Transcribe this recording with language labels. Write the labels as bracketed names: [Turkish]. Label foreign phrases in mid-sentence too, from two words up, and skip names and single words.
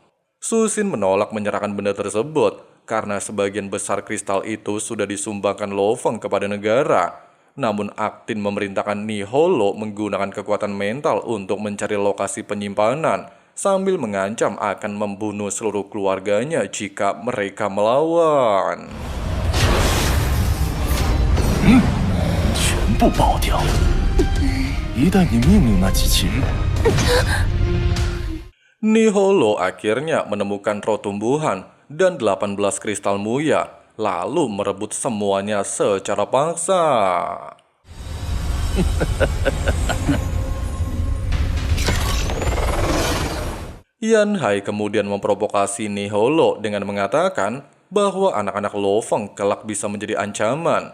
[Indonesian] Susin menolak menyerahkan benda tersebut karena sebagian besar kristal itu sudah disumbangkan Lo Feng kepada negara. Namun Aktin memerintahkan Niholo menggunakan kekuatan mental untuk mencari lokasi penyimpanan sambil mengancam akan membunuh seluruh keluarganya jika mereka melawan. [Chinese] 全部爆掉！一旦你命令那机器人， [Indonesian] Niholo akhirnya menemukan roh tumbuhan dan 18 kristal muya, lalu merebut semuanya secara paksa. Yan Hai kemudian memprovokasi Niholo dengan mengatakan bahwa anak-anak Lo Feng kelak bisa menjadi ancaman.